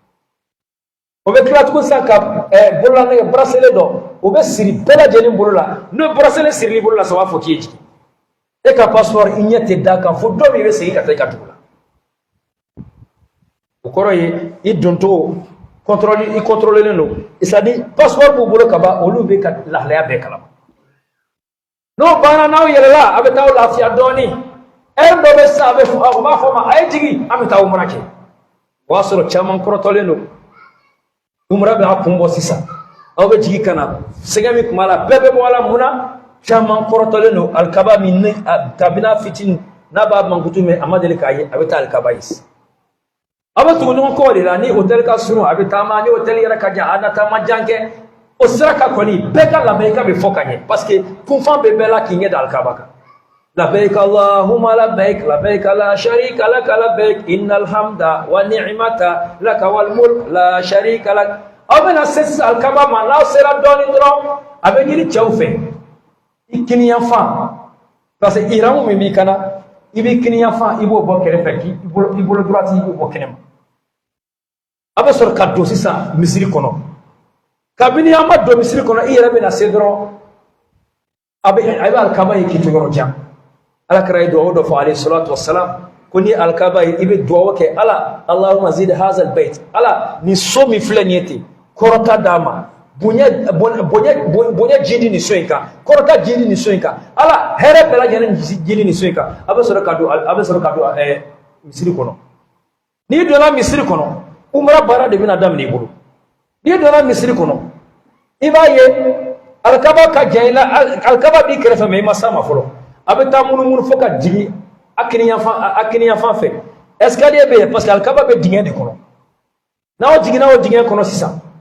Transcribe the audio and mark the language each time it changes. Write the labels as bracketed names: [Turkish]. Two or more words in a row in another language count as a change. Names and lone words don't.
[Bambara] o bɛ tila tuguni sisan ka bololanɛgɛ bracelet dɔ o bɛ siri bɛɛ lajɛlen bolo la n'o ye bracelet sirili bolo la sa o b'a fɔ k'i ye jigin e ka passeport i ɲɛ tɛ da kan fo dɔ min i bɛ segin ka taa i ka dugu la o kɔrɔ ye i doncogo i contrôlelen don c'est-à-dire passeport b'u bolo ka ban olu bɛ ka lahalaya bɛɛ kalama n'o banna n'aw yɛlɛla a bɛ taa aw lafiya dɔɔni heure dɔ bɛ sisan u b'a fɔ ma a ye jigin an bɛ taa umra kɛ o y'a sɔrɔ caman kɔrɔtɔlen don umra bɛ a kun bɔ sisan aw bɛ jigin ka na sɛgɛn min tun b'a la bɛɛ bɛ bɔ a la mun na caman kɔrɔtɔlen don alikaba min kabini a fitinin n'a b'a mankutu mɛn a ma deli k'a ye a bɛ taa alikaba ye a bɛ tugu ɲɔgɔn kɔ de la ni hôtel ka surun a bɛ taama ni hôtel yɛrɛ ka jan a na taama jan kɛ o sira ka kɔni bɛɛ ka labɛnka bɛ fɔ ka ɲɛ [French] parce que [Bambara] kunfan bɛ bɛɛ la k'i ɲɛ da alikaba kan [Arabic] لبيك اللهم لبيك لبيك لا شريك لك لبيك إن الحمد والنعمة لك والملك لا شريك لك [Bambara] aw bɛna se sisan alikaba ma n'aw sera dɔɔni dɔrɔn a bɛ ɲini cɛw fɛ i kiniyanfan [French] parce que [Bambara] ihramu min b'i kana i b'i kiniyanfan i b'o bɔ kɛrɛfɛ k'i bolo droite i b'o bɔ kɛnɛma a bɛ sɔrɔ ka don sisan misiri kɔnɔ kabini an ma don misiri kɔnɔ i yɛrɛ bɛna se dɔrɔn a bɛ alikaba ye k'i to yɔrɔ jan alakira ye duwawu dɔ fɔ [Arabic] عليه الصلاة والسلام [Bambara] ko ni alikaba ye i bɛ duwawu kɛ ala [Arabic] اللهم زد هذا البيت [Bambara] ala ni so min filɛ nin ye ten kɔrɔta d'a ma bonya jindi ni so in kan kɔrɔta jindi ni so in kan ala hɛrɛ bɛɛ lajɛlen jindi ni so in kan a bɛ sɔrɔ ka don misiri kɔnɔ n'i donna misiri kɔnɔ umra baara de bɛna daminɛ i bolo n'i donna misiri kɔnɔ i b'a ye alikaba ka jan i la alikaba b'i kɛrɛfɛ mɛ i ma s'a ma fɔlɔ a bɛ taa munumunu fo ka jigin a kiniyanfan fɛ escalier bɛ yen [French] parce que [Bambara] alikaba bɛ dingɛ de kɔnɔ n'aw jiginna o dingɛ kɔnɔ sisan